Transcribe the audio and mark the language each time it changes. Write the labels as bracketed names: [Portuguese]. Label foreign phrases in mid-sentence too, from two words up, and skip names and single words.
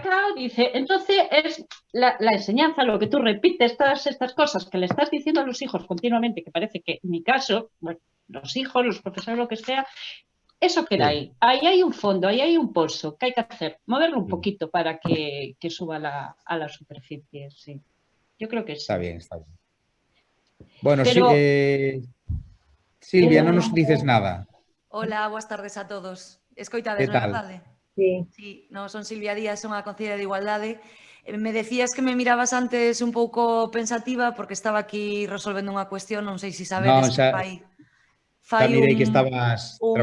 [Spanish] colacao dice, entonces es la enseñanza, lo que tú repites, todas estas cosas que le estás diciendo a los hijos continuamente, que parece que en mi caso, bueno, los hijos, los profesores, lo que sea, eso queda Sí. ahí. Ahí hay un fondo, ahí hay un pozo que hay que hacer, moverlo un poquito para que suba a la superficie, sí. Yo creo que sí. Está bien, está bien. Bueno, Pero, sí, Silvia, no nos dices nada. Hola, [Galician] boas tardes a todos. Escoitades, [Spanish] ¿Qué [Galician] non é [Spanish] tal? [Galician] verdade? [Spanish] Sí. [Galician] Sí, no, son Silvia Díaz, son a concelleira de Igualdade. [Spanish] Me decías que me mirabas antes [Galician] un pouco pensativa porque estaba aquí resolvendo unha cuestión, non sei se [Spanish] No, [Galician] sabedes que xa fai mirei que estabas un